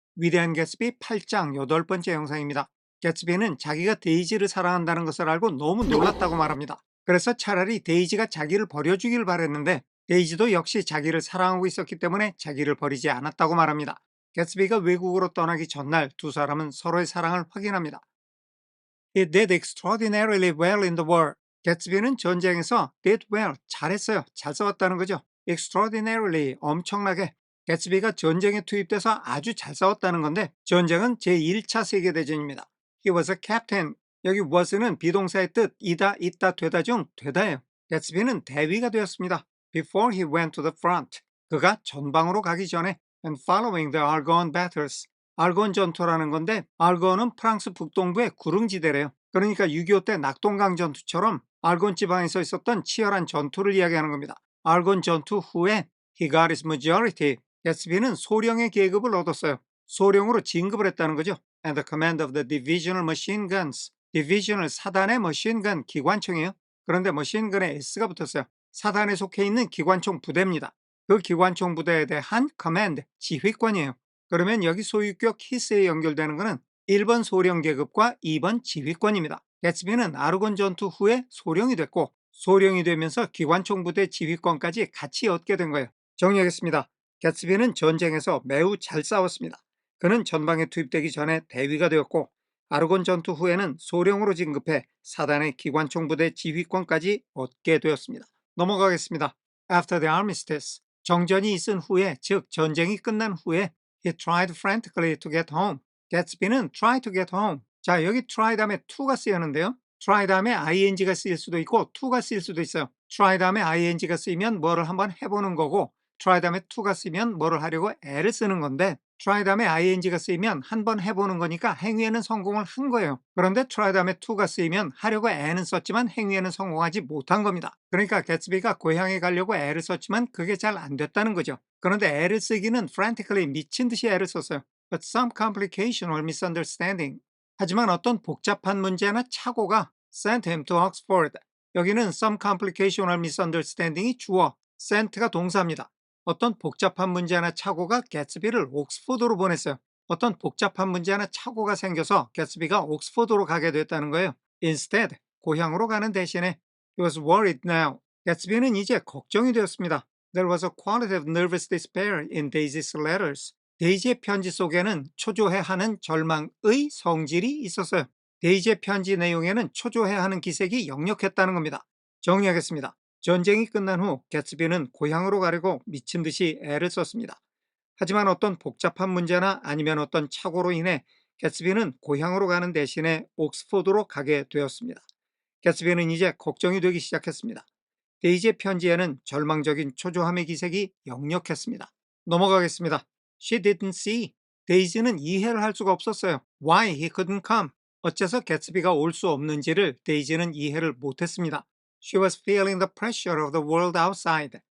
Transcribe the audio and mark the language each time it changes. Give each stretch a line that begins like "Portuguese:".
Korean: 위대한 개츠비 8장 8번째 영상입니다. 개츠비는 자기가 데이지를 사랑한다는 것을 알고 너무 놀랐다고 말합니다. 그래서 차라리 데이지가 자기를 버려주길 바랬는데 데이지도 역시 자기를 사랑하고 있었기 때문에 자기를 버리지 않았다고 말합니다. 개츠비가 외국으로 떠나기 전날 두 사람은 서로의 사랑을 확인합니다.
English: He did extraordinarily well in the war.
Korean: 개츠비는 전쟁에서
English: did well,
Korean: 잘했어요. 잘 싸웠다는 거죠. extraordinarily, 엄청나게. 개츠비가 전쟁에 투입돼서 아주 잘 싸웠다는 건데 전쟁은 제1차 세계대전입니다.
English: He was a captain.
Korean: 여기 was는 비동사의 뜻, 이다, 있다, 되다 중 되다예요. 개츠비는 대위가 되었습니다.
English: Before he went to the front.
Korean: 그가 전방으로 가기 전에
English: and following the Argonne battles.
Korean: 알곤 전투라는 건데 알곤은 프랑스 북동부의 구릉지대래요. 그러니까 6.25 때 낙동강 전투처럼 알곤 지방에서 있었던 치열한 전투를 이야기하는 겁니다. 알곤 전투 후에
English: he got his majority.
Korean: 개츠비는 소령의 계급을 얻었어요. 소령으로 진급을 했다는 거죠.
English: And the command of the divisional machine guns.
Korean: 디비전을 사단의 머신건 기관총이에요. 그런데 머신건에 S가 붙었어요. 사단에 속해 있는 기관총 부대입니다. 그 기관총 부대에 대한 커맨드, 지휘권이에요. 그러면 여기 소유격 히스에 연결되는 것은 1번 소령 계급과 2번 지휘권입니다. 개츠비는 아르곤 전투 후에 소령이 됐고 소령이 되면서 기관총 부대 지휘권까지 같이 얻게 된 거예요. 정리하겠습니다. 개츠비는 전쟁에서 매우 잘 싸웠습니다. 그는 전방에 투입되기 전에 대위가 되었고 아르곤 전투 후에는 소령으로 진급해 사단의 기관총 부대 지휘권까지 얻게 되었습니다. 넘어가겠습니다.
English: After the armistice,
Korean: 정전이 있은 후에, 즉 전쟁이 끝난 후에
English: He tried frantically to get home.
Korean: 개츠비는
English: try to get home.
Korean: 자, 여기 try 다음에 to가 쓰였는데요. try 다음에 ing가 쓰일 수도 있고 to가 쓰일 수도 있어요. try 다음에 ing가 쓰이면 뭐를 한번 해보는 거고 try 다음에 to가 쓰이면 뭐를 하려고 애를 쓰는 건데 try 다음에 ing가 쓰이면 한번 해보는 거니까 행위에는 성공을 한 거예요. 그런데 try 다음에 to가 쓰이면 하려고 애는 썼지만 행위에는 성공하지 못한 겁니다. 그러니까 개츠비가 고향에 가려고 애를 썼지만 그게 잘 안 됐다는 거죠. 그런데 애를 쓰기는 frantically 미친 듯이 애를 썼어요.
English: But some complication or misunderstanding.
Korean: 하지만 어떤 복잡한 문제나 착오가
English: sent him to Oxford.
Korean: 여기는
English: some complication or misunderstanding
Korean: 이 주어, sent가 동사입니다. 어떤 복잡한 문제나 착오가 개츠비를 옥스포드로 보냈어요. 어떤 복잡한 문제나 착오가 생겨서 개츠비가 옥스포드로 가게 됐다는 거예요.
English: Instead,
Korean: 고향으로 가는 대신에
English: he was worried now.
Korean: 개츠비는 이제 걱정이 되었습니다.
English: There was a quality of nervous despair in Daisy's letters.
Korean: 데이지의 편지 속에는 초조해하는 절망의 성질이 있었어요. 데이지의 편지 내용에는 초조해하는 기색이 역력했다는 겁니다. 정리하겠습니다. 전쟁이 끝난 후 개츠비는 고향으로 가려고 미친 듯이 애를 썼습니다. 하지만 어떤 복잡한 문제나 아니면 어떤 착오로 인해 개츠비는 고향으로 가는 대신에 옥스포드로 가게 되었습니다. 개츠비는 이제 걱정이 되기 시작했습니다. 데이지의 편지에는 절망적인 초조함의 기색이 역력했습니다. 넘어가겠습니다.
English: She didn't see.
Korean: 데이지는 이해를 할 수가 없었어요.
English: Why he couldn't come.
Korean: 어째서 개츠비가 올 수 없는지를 데이지는 이해를 못했습니다.
English: She was feeling the pressure of the world outside.